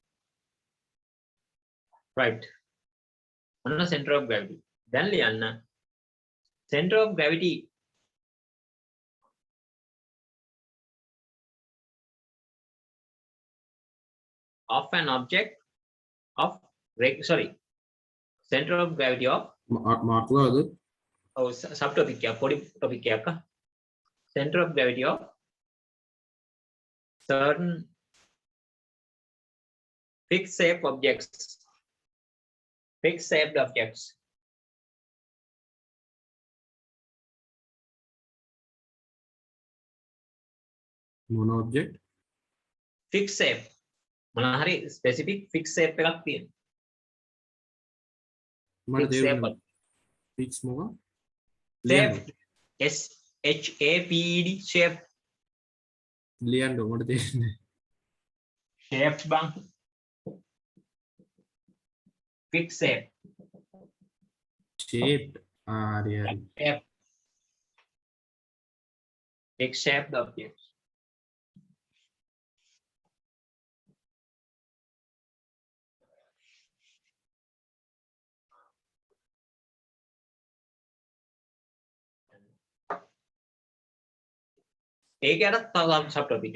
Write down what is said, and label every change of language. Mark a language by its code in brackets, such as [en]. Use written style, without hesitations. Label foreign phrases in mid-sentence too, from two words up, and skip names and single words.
[en] right. මොනවා center of gravity. [si] දැන් ලියන්න [en] center of gravity of an object of center of gravity of [si] මාර්කුවද? [en] oh subtopic [si] එක පොඩි [en] topic එකක් center of gravity of certain fixed shaped objects [si] මොන object? [en] fixed shape [si] මොන හරි [en] specific fixed shape [si] එකක් තියෙනවා. මට තේරුණා. fix මොකක්ද? [en] Shaped. S-H-A-P-E-D. Shaped. [si] ලියන්න මොකටද තේරෙන්නේ? [en] Shaped bang. Fixed shape. Shaped. [si] හරි හරි. [en] Shape. Fixed shaped objects. Take out a subtopic.